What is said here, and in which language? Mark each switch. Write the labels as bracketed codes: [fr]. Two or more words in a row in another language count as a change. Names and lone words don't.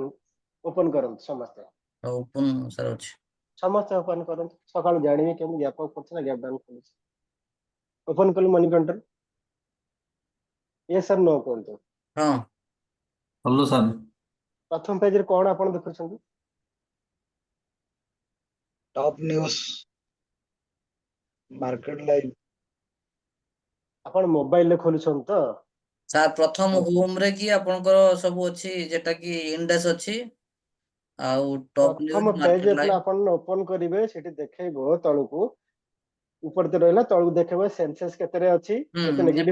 [or] ଓପନ କରନ୍ତୁ ସମସ୍ତେ ଓପନ ସାର୍ ଅଛି। ସମସ୍ତେ ଓପନ କରନ୍ତୁ ସକାଳୁ ଜାଣିବେ କେମିତି [en] gap up [or] କରୁଛି ନା [en] gap down [or] କରୁଛି ଓପନ କଲେ [en] money control yes sir no [or] କୁହନ୍ତୁ ହଁ [en] hello sir. [or] ପ୍ରଥମ ପେଜରେ କଣ ଆପଣ ଦେଖୁଛନ୍ତି [en] top news market live [or] ଆପଣ ମୋବାଇଲରେ ଖୋଲୁଛନ୍ତି ତ ସାର୍ ପ୍ରଥମ ହୋମ ରେ କି ଆପଣଙ୍କର ସବୁ ଅଛି ଯେଟା କି ଇଣ୍ଡେକ୍ସ ଅଛି ଆଉ ଟପ୍ ପ୍ରଥମ ନ୍ୟୁଜ ପେଜ ମାର୍କେଟ ଯେତେବେଳେ ଲାଇଭ। ଆପଣ ଓପନ କରିବେ ସେଠି ଦେଖେଇବ ତଳକୁ ଉପରେ ତ ରହିଲା ତଳକୁ ଦେଖେଇବ ସେନ୍ସେସ୍ କେତେରେ ଅଛି କେତେ ନେଗେଟିଭ